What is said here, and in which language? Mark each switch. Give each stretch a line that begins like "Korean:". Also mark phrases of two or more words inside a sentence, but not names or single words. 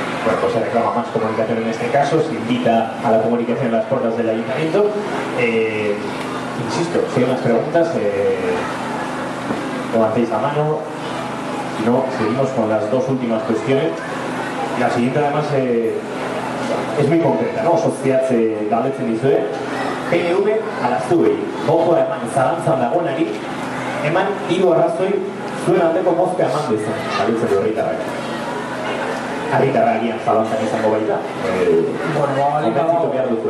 Spanish: Bueno, pues se reclama más comunicación en este caso, se invita a la comunicación en las puertas del ayuntamiento. Insisto, si hay más preguntas, levantéis la mano. Si no, seguimos con las 2 últimas cuestiones. La siguiente además es muy concreta, ¿no?
Basque: Sociedad galdetzen dizue, PNV alaztuei, botoa eman zalantzan dagoenari, eman 3 arrazoi zuen aldeko mozka eman dezan, galdetzen du herritarrak. Herritarra agian zalantzan izango baita. Konbentzitu behar duzue.